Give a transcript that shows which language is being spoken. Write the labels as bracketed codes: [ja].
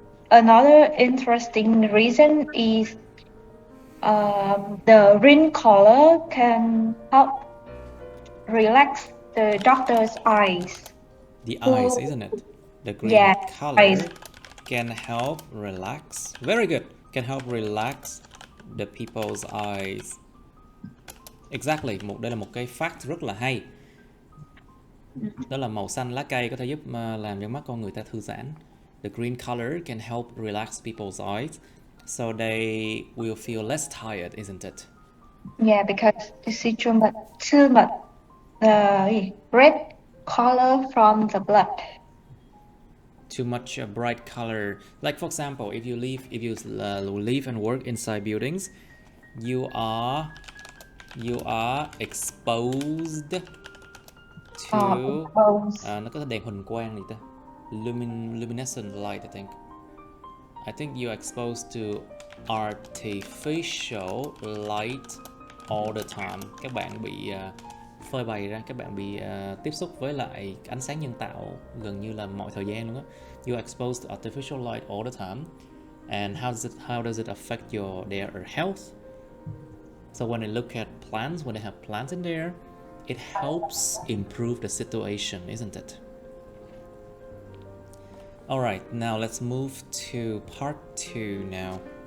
[en] Another interesting reason is the green color can help relax the doctor's eyes. The eyes, isn't it? The green Yeah, color eyes. can help relax. Very good. Can help relax the people's eyes. Exactly. [vi] Đây là một cái fact rất là hay. Đó là màu xanh lá cây có thể giúp làm cho mắt con người ta thư giãn. [en] The green color can help relax people's eyes, so they will feel less tired, isn't it? Yeah, because you see too much the red color from the blood. Too much bright color. Like for example, if you live and work inside buildings, you are exposed to [vi] nó có đèn huỳnh quang gì ta? [en] Luminescent light, I think you're exposed to artificial light all the time. [vi] Các bạn bị phơi bày ra, các bạn bị tiếp xúc với lại ánh sáng nhân tạo gần như là mọi thời gian luôn á. [en] You're exposed to artificial light all the time. And how does it affect their health? So when they look at plants, when they have plants in there, it helps improve the situation, isn't it? Alright, now let's move to part 2 now.